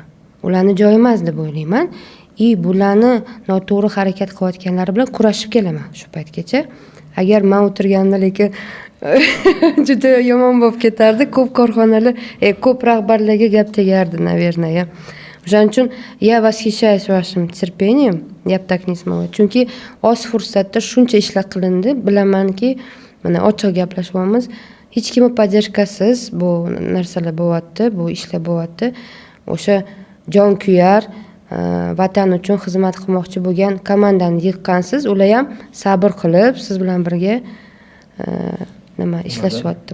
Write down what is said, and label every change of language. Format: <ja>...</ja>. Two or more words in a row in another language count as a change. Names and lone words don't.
<uz>Ularni joyi emas deb o'ylayman. Bularni noto'g'ri harakat qilayotganlar bilan kurashib kelaman shu paytgacha. Agar men o'tirganimda lekin juda yomon bo'lib ketardi. Ko'p korxonalar, ko'p rahbarlarga gap tegardi, наверное. O'shaning uchun</uz> <ru>я восхищаюсь вашим терпением, я бы так не смогла.</ru> <uz>Chunki oz fursatda shuncha ishlar qilindi. Bilamanki, mana ochiq gaplashyapmiz. Hech kimning podдержкасisiz bu narsalar bo'lyapti, bu ishlar bo'lyapti. O'sha jon kuyar, vatan uchun xizmat qilmoqchi bo'lgan komandani yiqqansiz, ular ham sabr qilib siz bilan birga nima ishlashyapti.</uz>